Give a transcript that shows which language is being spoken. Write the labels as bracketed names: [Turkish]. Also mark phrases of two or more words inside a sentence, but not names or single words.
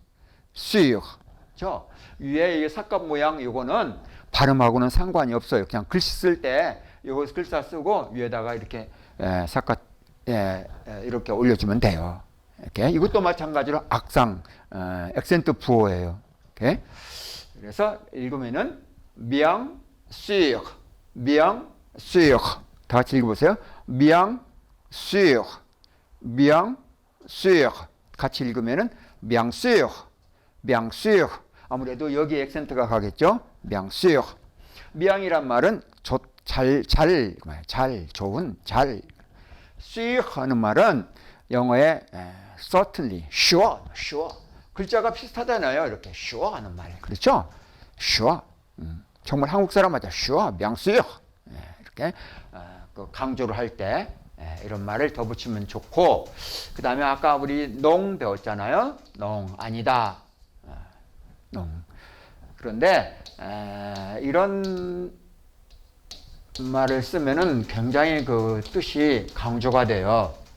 [Korean] 저 위에 이 삭감 모양 이거는 발음하고는 상관이 없어요. 그냥 글씨 쓸 때 이거 글자 쓰고 위에다가 이렇게 이렇게 올려주면 돼요. 이렇게 이것도 마찬가지로 악상 액센트 부호예요. 이렇게. 그래서 읽으면은 [French] bien sûr [Korean] 다 같이 읽어보세요. [French] bien sûr [Korean] 같이 읽으면은 [French] bien sûr [Korean] 아무래도 여기 액센트가 가겠죠. [French] bien sûr [Korean] bien이란 말은 잘, 좋은, 잘. sûr 하는 말은 영어의 [English] certainly, sure. [Korean] 글자가 비슷하잖아요. 이렇게 sure 하는 말. 그렇죠? sure. 정말 한국 사람 맞아. sure, [French] bien sûr. [Korean] 이렇게 강조를 할 때 이런 말을 더 붙이면 좋고, 그 다음에 아까 우리 농 배웠잖아요. 농, 아니다. 농. 그런데 이런 말을 쓰면은 굉장히 그 뜻이 강조가 돼요.